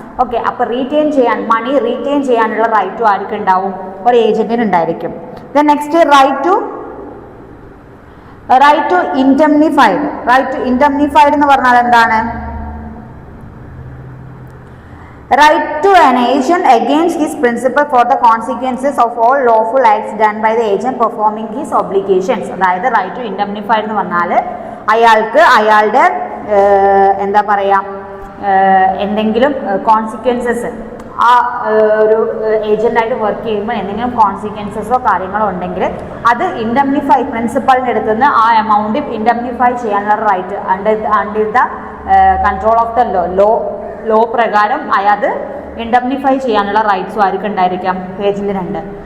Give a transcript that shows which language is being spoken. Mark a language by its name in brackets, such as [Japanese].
[Malayalam] Okay, അപ്പോൾ retain ചെയ്യാൻ, മണി retain ചെയ്യാനുള്ള റൈറ്റും ആർക്കും ഉണ്ടാവും? ഒരു ഏജന്റിന് ഉണ്ടായിരിക്കും. [English] Then next right to indemnified. [Malayalam] Right to ഇൻഡംനിഫൈഡ് എന്ന് പറഞ്ഞാൽ എന്താണ്? [English] Right to an agent against his principal for the consequences of all lawful acts done by the agent performing his obligations. [Malayalam] അതായത് റൈറ്റ് ടു ഇൻഡംനിഫൈഡ് എന്ന് പറഞ്ഞാൽ അയാൾക്ക് അയാളുടെ എന്താ പറയുക, എന്തെങ്കിലും കോൺസിക്വൻസസ്, ആ ഒരു ഏജന്റായിട്ട് വർക്ക് ചെയ്യുമ്പോൾ എന്തെങ്കിലും കോൺസിക്വൻസസോ കാര്യങ്ങളോ ഉണ്ടെങ്കിൽ അത് ഇൻഡംനിഫൈ, പ്രിൻസിപ്പളിൻ്റെ അടുത്ത് നിന്ന് ആ എമൗണ്ട് ഇൻഡംനിഫൈ ചെയ്യാനുള്ള [English] right under the control of the law [Malayalam] പ്രകാരം അത് ഇൻഡംനിഫൈ ചെയ്യാനുള്ള റൈറ്റ്സും ആർക്കും ഉണ്ടായിരിക്കാം? ഏജന്റിനുണ്ട്.